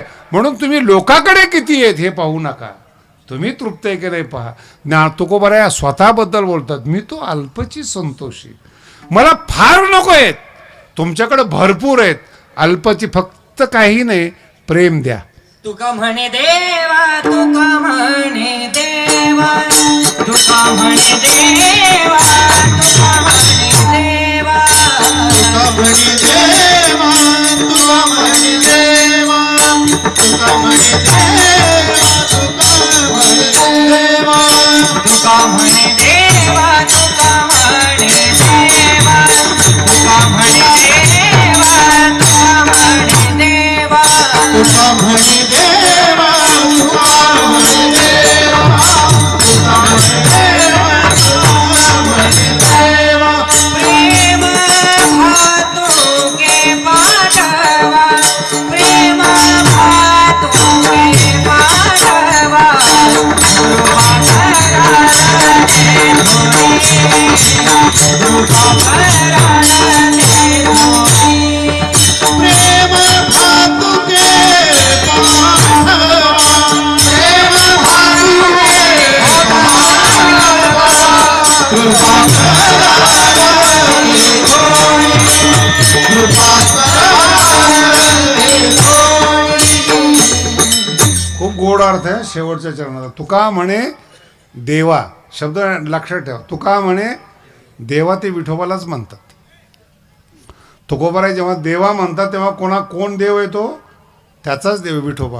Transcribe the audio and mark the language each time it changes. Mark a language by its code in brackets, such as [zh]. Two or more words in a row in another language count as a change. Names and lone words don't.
[mr] म्हणून तुम्ही लोकांकडे किती आहेत हे पाहू नका, तुम्ही तृप्त आहे की नाही पहा. तुकोबराया स्वतःबद्दल बोलतात, मी तो अल्पची संतोषी, मला फार नको आहेत, तुमच्याकडे भरपूर आहेत, अल्पची फक्त काही नाही, प्रेम द्या. तुका म्हणे देवा, तुका म्हणे देवा, तुका म्हणे देवा, तुका म्हणे देवा, तुका म्हणे देवा, तुका म्हणे देवा, तुका म्हणे देवा, तुका म्हणे देवा, तुका म्हणे देवा, तुका म्हणे देवा, तुका म्हणे देवा, तुका म्हणे देवा, तुका म्हणे देवा, तुका म्हणे देवा, तुका म्हणे देवा, तुका म्हणे देवा. प्रेम भातुके पाठवा, प्रेम भातुके पाठवा, कृपा कराने धोई. प्रेम भातुके पाठवा, प्रेम भातुके पाठवा, कृपा कराने धोई, कृपा कराने धोई. खूप गोड अर्थ आहे शेवटच्या चरणाचा. तुका म्हणे देवा, शब्द लक्षात ठेवा. तुका म्हणे देवा ते विठोबालाच म्हणतात. तुकोबाराय जेव्हा देवा म्हणतात तेव्हा कोण देव येतो, त्याचाच देव विठोबा.